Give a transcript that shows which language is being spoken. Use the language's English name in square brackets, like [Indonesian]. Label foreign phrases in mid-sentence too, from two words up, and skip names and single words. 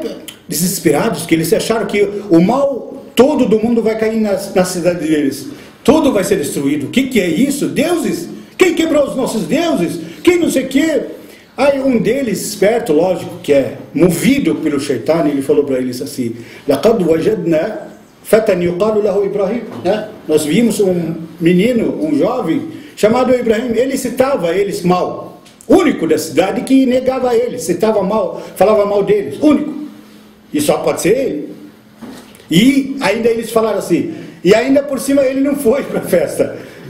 [Portuguese] Desesperados, que eles acharam que o mal todo do mundo vai cair na cidade deles. Tudo vai ser destruído. O que é isso? Deuses? Quem quebrou os nossos deuses? Quem não sei o que? Aí um deles, esperto, lógico, que é movido pelo Shaitan, ele falou para eles assim, [Arabic] لَقَدْ وَجَدْنَا فَتًى يُقَالُ لَهُ إِبْرَاهِيم. [Portuguese] Nós vimos um menino, um jovem, chamado Ibrahim. Ele citava eles mal. Único da cidade que negava eles, citava mal, falava mal deles. Único. E só pode ser ele. E ainda eles falaram assim, e ainda por cima ele não foi para a festa.